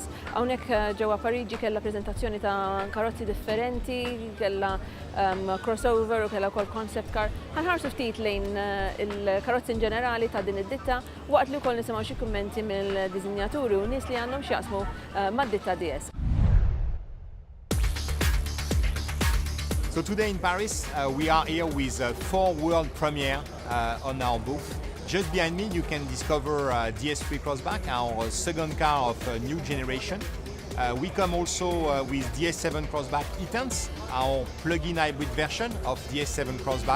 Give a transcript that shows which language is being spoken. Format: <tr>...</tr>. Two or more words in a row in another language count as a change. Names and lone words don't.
<mt>Hawnhekk ġewwa Pariġi kellha preżentazzjoni ta' karozzi differenti, kellha crossover u kellha wkoll</mt> <en>concept car.</en> <mt>Ħanħarsu ftit lejn il-karozzi in ġenerali ta' din id-ditta waqt li wkoll nisimgħu xi kummenti mill-diżinjaturi u nies li għandhom x'jaqsmu mad-ditta DS.</mt> <en>So today in Paris, we are here with 4 world premiere on our booth. Just behind me, you can discover DS3 Crossback, our second car of a new generation. We come also with DS7 Crossback E-Tense, our plug-in hybrid version of DS7 Crossback.</en>